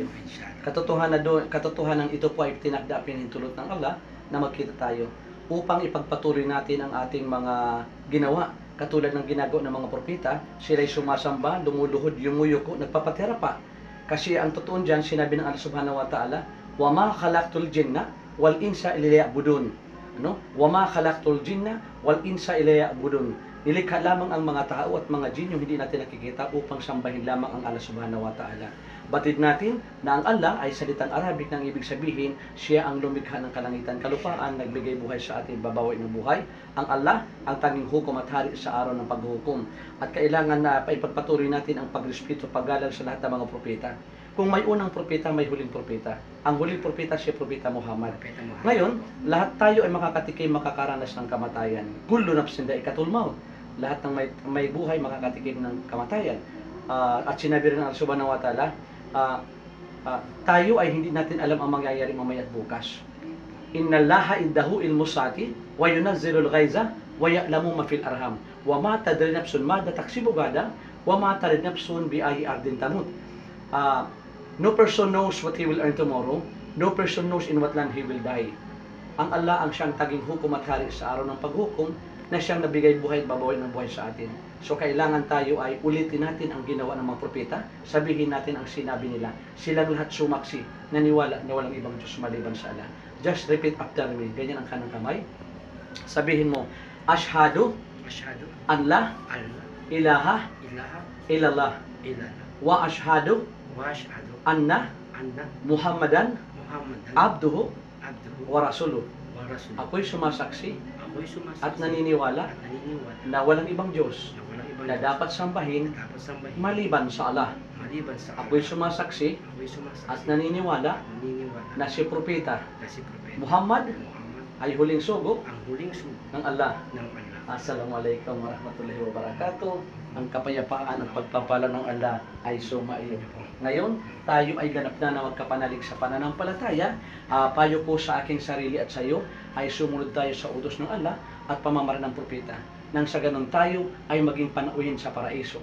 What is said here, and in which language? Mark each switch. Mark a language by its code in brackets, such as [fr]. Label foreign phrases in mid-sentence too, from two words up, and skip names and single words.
[tl] Inshallah. Katotohanan ito po ay tinakda pinahintulot ng Allah na magkita tayo upang ipagpatuloy natin ang ating mga ginawa. Katulad ng ginagawa ng mga propeta, sila'y sumasamba, lumuluhod, yumuyuko, nagpapatira pa. Kasi ang totoo diyan, sinabi ng Allah [ar] سبحانه وتعالى, "وما خلقت الجن والإنس إلا ليعبدون." [tl] Ano? [ar] "وما خلقت الجن والإنس إلا ليعبدون." [tl] Nilikha lamang ang mga tao at mga jin yung hindi natin nakikita upang sambahin lamang ang Allah [ar] سبحانه وتعالى. [tl] Batid natin na ang Allah ay salitang Arabic nang ibig sabihin, siya ang lumikha ng kalangitan kalupaan, nagbigay buhay sa atin, babawi ng buhay. Ang Allah, ang tanging hukom at hari sa araw ng paghuhukom. At kailangan na paipagpatuloy natin ang pagrespeto, paggalang sa lahat ng mga propeta. Kung may unang propeta, may huling propeta. Ang huling propeta, siya propeta Muhammad. Ngayon, lahat tayo ay makakatikim, makakaranas ng kamatayan. [ar] كل نفس ذائقة الموت. [tl] Lahat ng may buhay makakatikim ng kamatayan. At sinabi rin ng Allah [ar] سبحانه وتعالى, [tl] tayo ay hindi natin alam ang mangyayari mamaya at bukas. [ar] إن الله عنده علم الساعة وينزل الغيث ويعلم ما في الأرحام وما تدري نفس ماذا تكسب غدا وما تدري نفس بأي أرض تموت. [en] No person knows what he will earn tomorrow. No person knows in what land he will die. [tl] Ang Allah ang siyang taging hukom at hari sa araw ng paghukom, na siyang nabigay buhay at babawi ng buhay sa atin. So kailangan tayo ay ulitin natin ang ginawa ng mga propeta, sabihin natin ang sinabi nila. Silang lahat sumaksi, naniwala na walang ibang Diyos maliban sa Allah. [en] Just repeat after me. [tl] Ganyan ang kanang kamay. Sabihin mo, [ar] أشهد أن لا إله إلا الله وأشهد أن محمدا عبده ورسوله. [tl] Ako'y sumasaksi at naniniwala na walang ibang Diyos na dapat sambahin maliban sa Allah. Ako'y sumasaksi at naniniwala na si Propeta Muhammad ay huling sugo ng Allah. [ar] السلام عليكم ورحمة الله وبركاته. [tl] Ang kapayapaan at pagpapala ng Allah ay sumaiyo. Ngayon, tayo ay ganap na magkapanalig sa pananampalataya. Payo ko sa aking sarili at sa iyo ay sumunod tayo sa utos ng Allah at pamamaraan ng propeta. Nang sa ganun tayo ay maging panauhin sa paraiso.